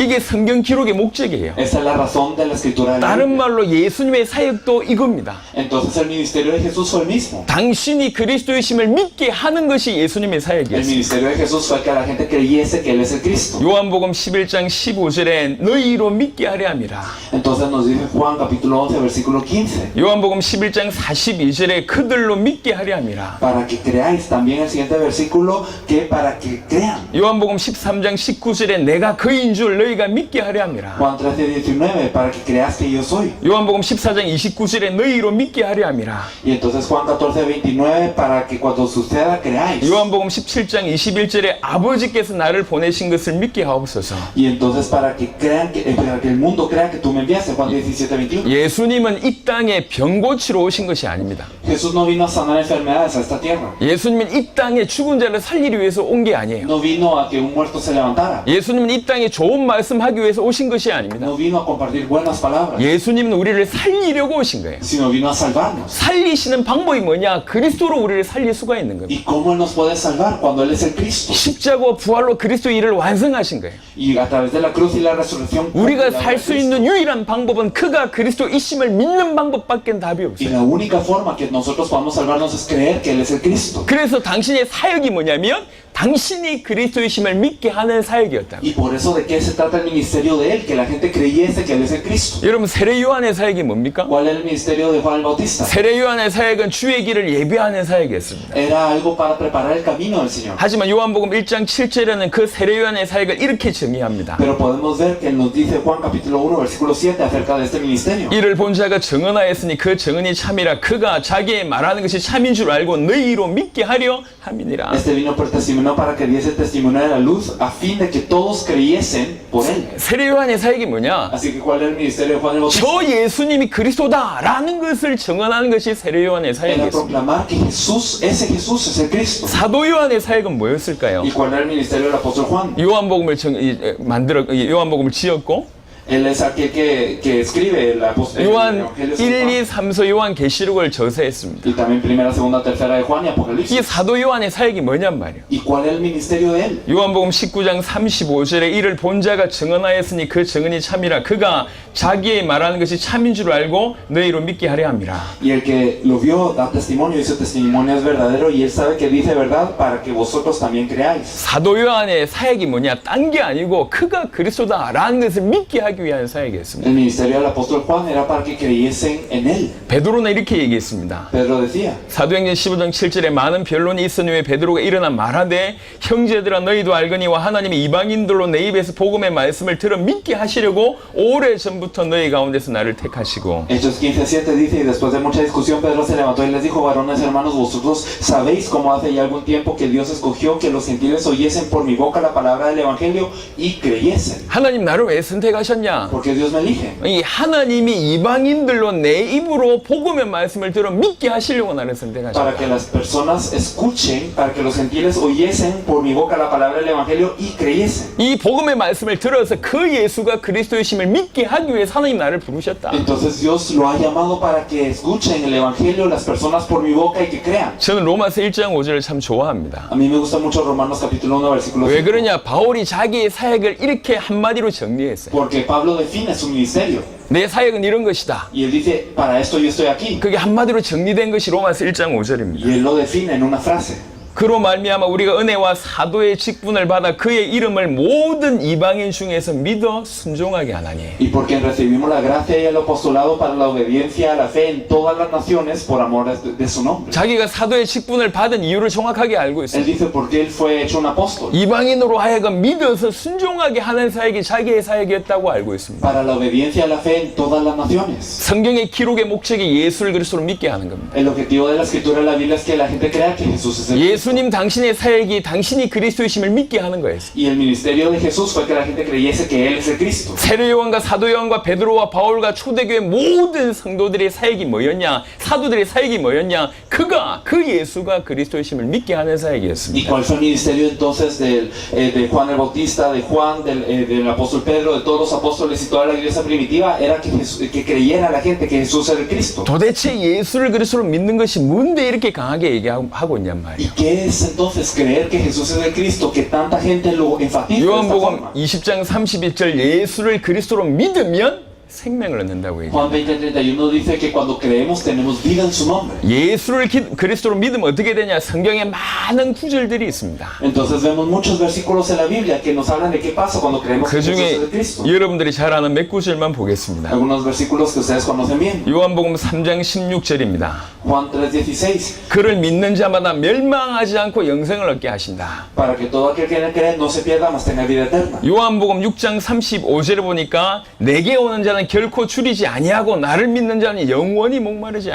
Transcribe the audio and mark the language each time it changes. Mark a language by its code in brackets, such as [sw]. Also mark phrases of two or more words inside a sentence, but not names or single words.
[ko] 이게 성경 기록의 목적이에요. [es] Esa es la razón de la escritura de la [ko] 다른 [es] Biblia. [ko] 말로 예수님의 사역도 이겁니다. [es] Entonces el ministerio de Jesús fue el mismo. [ko] 당신이 그리스도이심을 믿게 하는 것이 예수님의 [es] El [ko] 사역이었습니다. [es] ministerio de Jesús fue que la gente creyese que Él es el Cristo. [ko] 요한복음 11장 15절에 너희로 믿게 하려 함이라. [es] Entonces nos dice Juan capítulo 11 versículo 15. [ko] 요한복음 11장 42절에 그들로 믿게 하려 함이라. [es] Para que creáis. También el siguiente versículo que para que crean. [ko] 요한복음 13장 19절에 내가 그인 줄 너희가 믿게 하려 함이라. [es] Juan 13:19 para que creas que yo soy. [ko] 요한복음 14장 29절에 너희로 믿게 하려 함이라. [es] Y entonces Juan 14:29 para que cuando suceda creáis. [ko] 요한복음 17장 21절에 아버지께서 나를 보내신 것을 믿게 하옵소서. [es] Y entonces para que crean para que el mundo crea que tú me enviaste. Juan 17:21. [ko] 예수님은 이 땅에 병 고치러 오신 것이 아닙니다. [es] Jesús no vino a sanar enfermedades a esta tierra. [ko] 예수님은 이 땅에 죽은 자를 살리기 위해서 온 게 아니에요. [es] No vino a que un muerto se levantara. [ko] 예수님은 이 땅에 좋은 말씀하기 위해서 오신 것이 아닙니다. [es] No vino a compartir buenas palabras. [ko] 예수님은 우리를 살리려고 오신 거예요. [es] Sino vino a salvarnos. [ko] 살리시는 방법이 뭐냐? 그리스도로 우리를 살릴 수가 있는 겁니다. [es] ¿Y cómo Él nos puede salvar cuando Él es el Cristo? [ko] 십자가와 부활로 그리스도 일을 완성하신 거예요. [es] Y a través de la cruz y la resurrección. [ko] 우리가 살 수 있는 유일한 방법은 그가 그리스도이심을 믿는 방법밖에 답이 [es] Y [ko] 없어요. [es] la única forma que nosotros podamos salvarnos es creer que Él es el Cristo. [ko] 그래서 당신의 사역이 뭐냐면 당신이 그리스도이심을 믿게 하는 사역이었다. [es] Y por eso de qué se trata el ministerio de Él, que la gente creyese que Él es el Cristo. [ko] 여러분 세례 요한의 사역이 뭡니까? [es] ¿Cuál era el ministerio de Juan el Bautista? [ko] 세례 요한의 사역은 주의 길을 예비하는 사역이었습니다. [es] Era algo para preparar el camino del Señor. [ko] 하지만 요한복음 1장 7절에는 그 세례 요한의 사역을 이렇게 정의합니다. [es] Pero podemos ver que nos dice Juan capítulo 1 versículo 7 acerca de este ministerio. [ko] 이를 본 자가 증언하였으니 그 증언이 참이라 그가 자기의 말하는 것이 참인 줄 알고 너희로 믿게 하려 함이니라. [es] Este vino por testimonio para que diese testimonio de la luz a fin de que todos creyesen por Él. [ko] 세례 요한의 사역이 뭐냐? [es] Así que ¿cuál era el ministerio de Juan el Bautista? [ko] 저 예수님이 그리스도다라는 것을 증언하는 것이 세례 요한의 [es] Era [ko] 사역이었습니다. [es] proclamar que Jesús, ese Jesús es el Cristo. [ko] 사도 요한의 사역은 뭐였을까요? [es] ¿Y cuál era el ministerio del apóstol Juan? [ko] 요한복음을 요한복음을 지었고 [es] Él es aquel que escribe el apóstol. [ko] 요한 1, 2, 3서 요한 계시록을 저서했습니다. [es] Y también primera, segunda, tercera de Juan y [ko] 이 [es] Apocalipsis. [ko] 사도 요한의 사역이 뭐냔 말이에요. [es] ¿Y cuál era el ministerio de él? [ko] 요한복음 19장 35절에 이를 본 자가 증언하였으니 그 증언이 참이라 그가 자기의 말하는 것이 참인 줄 알고 너희로 믿게 하려 함이라. [es] Y el que lo vio da testimonio y su testimonio es verdadero y él sabe que dice verdad para que vosotros también creáis. [ko] 사도 요한의 사역이 뭐냐? 딴 게 아니고 그가 그리스도다라는 것을 믿게 하기 하기 위한 사역이었습니다. [es] El ministerio del apóstol Juan era para que creyesen en él. [ko] 베드로는 이렇게 얘기했습니다. [es] Pedro decía, [ko] 사도행전 15장 7절에 많은 변론이 있으니 왜 베드로가 일어나 말하되 형제들아 너희도 알거니와 하나님이 이방인들로 내 입에서 복음의 말씀을 들어 믿게 하시려고 오래전부터 너희 가운데서 나를 택하시고 [es] Hechos 15:7 dice, y después de mucha discusión Pedro se levantó y les dijo, varones hermanos, vosotros sabéis cómo hace ya algún tiempo que Dios escogió que los gentiles oyesen por mi boca la palabra del evangelio y creyesen. [ko] 하나님 나를 왜 선택하셨냐? [es] Porque Dios me elige. [ko] 이 하나님이 이방인들로 내 입으로 복음의 말씀을 들어 믿게 하시려고 나를 [es] Para [ko] 선택하셨다. [es] que las personas escuchen, para que los gentiles oyesen por mi boca la palabra del evangelio y creyesen. [ko] 이 복음의 말씀을 들어서 그 예수가 그리스도이심을 믿게 하기 위해 하나님 나를 부르셨다. [es] Entonces Dios lo ha llamado para que escuchen el evangelio las personas por mi boca y que crean. [ko] 저는 로마서 1장 5절을 참 좋아합니다. [es] A mí me gusta mucho Romanos capítulo 1 versículo [ko] 왜 [es] 5. [ko] 그러냐? 바울이 자기의 사역을 이렇게 한마디로 정리했어요. [es] Porque Pablo define su ministerio. [ko] 내 사역은 이런 것이다. [es] Y él dice, para esto yo estoy aquí. [ko] 그게 한마디로 정리된 것이 로마서 1장 5절입니다. [es] Y él lo define en una frase. [ko] 그로 말미암아 우리가 은혜와 사도의 직분을 받아 그의 이름을 모든 이방인 중에서 믿어 순종하게 하나니. [es] Y porque recibimos la gracia y el apostolado para la obediencia a la fe en todas las naciones por amor de su nombre. [ko] 자기가 사도의 직분을 받은 이유를 정확하게 알고 [es] Él [ko] 있어요. [es] dice porque él fue hecho un apóstol. [ko] 이방인으로 하여금 믿어서 순종하게 하는 사역이 자기의 사역이었다고 알고 있습니다. [es] Para la obediencia a la fe en todas las naciones. [ko] 성경의 기록의 목적이 예수를 그리스도로 믿게 하는 겁니다. [es] El objetivo de la escritura de la Biblia es que la gente crea que Jesús es el Cristo. [ko] 예수님 당신의 사역이 당신이 그리스도이심을 믿게 하는 거예요. [es] Y el ministerio de Jesús fue que la gente creyese que Él es el Cristo. [ko] 세례 요한과 사도 요한과 베드로와 바울과 초대교회 모든 성도들의 사역이 뭐였냐? 사도들의 사역이 뭐였냐? 그 예수가 그리스도이심을 믿게 하는 [es] ¿Y [ko] 사역이었습니다. [es] cuál fue el ministerio entonces de Juan el Bautista, de Juan, del apóstol Pedro, de todos los apóstoles y toda la iglesia primitiva? Era que creyera la gente que Jesús era el Cristo. [ko] 도대체 예수를 그리스도로 믿는 것이 뭔데 이렇게 강하게 얘기하고 있냔 [es] ¿Y [ko] 말이에요. [es] qué es entonces creer que Jesús es el Cristo? Que tanta gente lo enfatiza de esta [ko] 요한복음 [es] forma. [ko] 20장 31절 예수를 그리스도로 믿으면 생명을 얻는다고 얘기해요. [es] Juan 20:31 dice que cuando creemos tenemos vida en su nombre. [ko] 예수를 그리스도로 믿으면 어떻게 되냐? 성경에 많은 구절들이 있습니다. [es] Entonces vemos muchos versículos en la Biblia que nos hablan de qué pasa cuando creemos [ko] 그 [es] que Jesús es [ko] 중에 [es] el Cristo. [ko] 여러분들이 잘 아는 몇 구절만 보겠습니다. [es] Algunos versículos que ustedes conocen bien. [ko] 요한복음 3장 16절입니다. [es] Juan 3:16. [ko] 그를 믿는 자마다 멸망하지 않고 영생을 얻게 하신다. [es] Para que todo aquel que en él cree no se pierda, mas tenga vida eterna. [ko] 요한복음 6장 35절에 보니까 내게 오는 자는 결코 줄이지 아니하고 나를 믿는 자는 영원히 목마르지